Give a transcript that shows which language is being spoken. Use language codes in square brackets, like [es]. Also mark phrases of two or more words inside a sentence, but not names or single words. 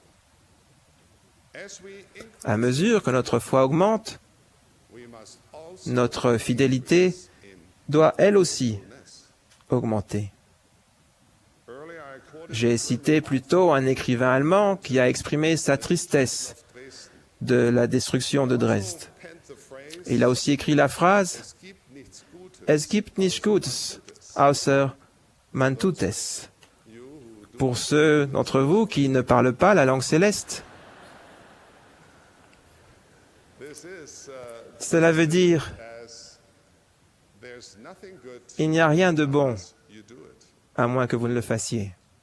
[fr] À mesure que notre foi augmente, notre fidélité doit elle aussi augmenter. J'ai cité plus tôt un écrivain allemand qui a exprimé sa tristesse de la destruction de Dresde. Il a aussi écrit la phrase « [de] Es gibt nichts Gutes, außer man tut es ». [fr] Pour ceux d'entre vous qui ne parlent pas la langue céleste, cela veut dire « Il n'y a rien de bon à moins que vous ne le fassiez ».